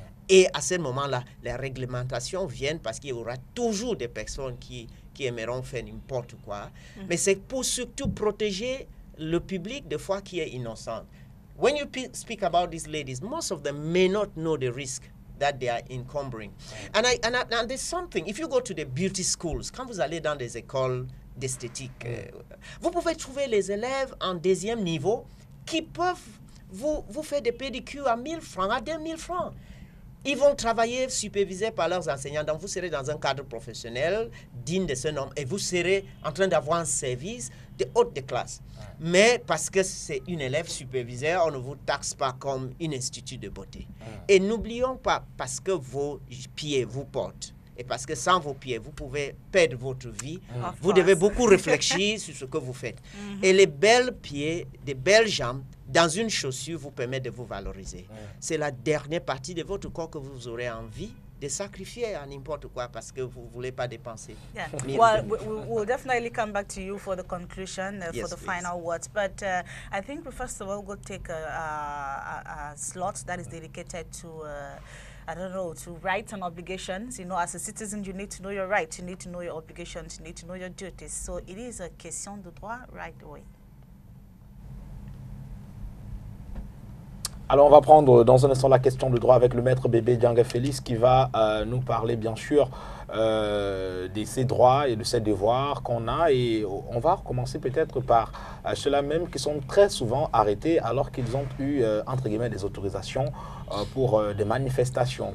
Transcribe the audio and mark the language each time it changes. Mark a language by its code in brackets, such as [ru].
[fr] Et à ce moment-là, les réglementations viennent parce qu'il y aura toujours des personnes qui aimeront faire n'importe quoi. Mais c'est pour surtout protéger le public, des fois, qui est innocent. [en] When you speak about these ladies, most of them may not know the risk that they are encumbering. And there's something, if you go to the beauty schools, [fr] quand vous allez dans des écoles d'esthétique, vous pouvez trouver les élèves en 2e niveau qui peuvent vous faire des pédicures à 1000 francs, à 2000 francs. Ils vont travailler supervisés par leurs enseignants. Donc, vous serez dans un cadre professionnel digne de ce nom et vous serez en train d'avoir un service de haute classe. Mais parce que c'est une élève supervisée, on ne vous taxe pas comme un institut de beauté. Et n'oublions pas, parce que vos pieds vous portent, et parce que sans vos pieds, vous pouvez perdre votre vie, vous devez beaucoup réfléchir sur ce que vous faites. Et les belles pieds, des belles jambes, dans une chaussure vous permettent de vous valoriser. C'est la dernière partie de votre corps que vous aurez envie de sacrifier à n'importe quoi parce que vous ne voulez pas dépenser. [en] Yeah. Well, we'll definitely come back to you for the conclusion, Yes, for the please. final words. But I think we first of all go take a slot that is dedicated to I don't know, to rights and obligations. You know, as a citizen, you need to know your rights, you need to know your obligations, you need to know your duties. So it is a question [fr] de droit [en] right away. [fr] Alors, on va prendre dans un instant la question de droit avec le maître Bébé Dianga Félix qui va nous parler, bien sûr, de ses droits et de ses devoirs qu'on a. Et on va commencer peut-être par ceux-là même qui sont très souvent arrêtés alors qu'ils ont eu, entre guillemets, des autorisations pour des manifestations.